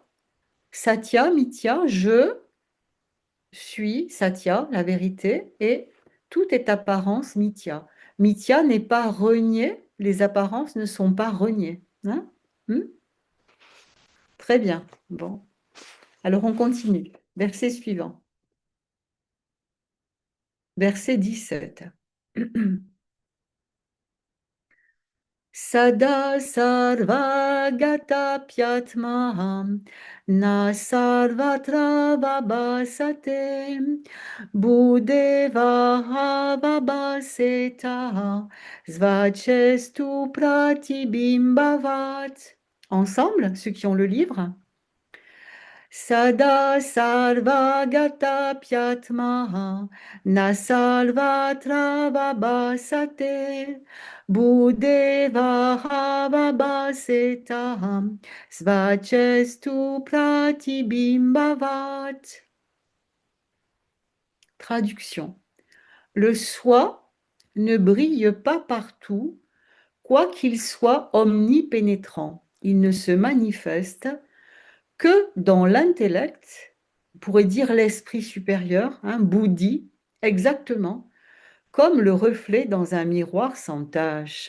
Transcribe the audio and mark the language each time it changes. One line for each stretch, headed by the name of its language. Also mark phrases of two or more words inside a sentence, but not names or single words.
French: Satya, Mithya, je suis Satya, la vérité, et tout est apparence Mithya. Mithya n'est pas renié, les apparences ne sont pas reniées. Hein? Hmm. Très bien. Bon. Alors on continue. Verset suivant. Verset 17.
Sanskrit: Sada sarvagata pyatmaham na sarvatra vabhasate buddheva vabhaseta svachestu pratibimbavat.
French: Ensemble, ceux qui ont le livre.
Sanskrit: Sada sarvagata pyatmaha na salvatra vabhasate buddheva vabhaseta svachestu pratibimbavat.
French: Traduction. Le soi ne brille pas partout, quoiqu'il soit omnipénétrant. Il ne se manifeste que dans l'intellect, on pourrait dire l'esprit supérieur, hein, Bouddhi, exactement, comme le reflet dans un miroir sans tache.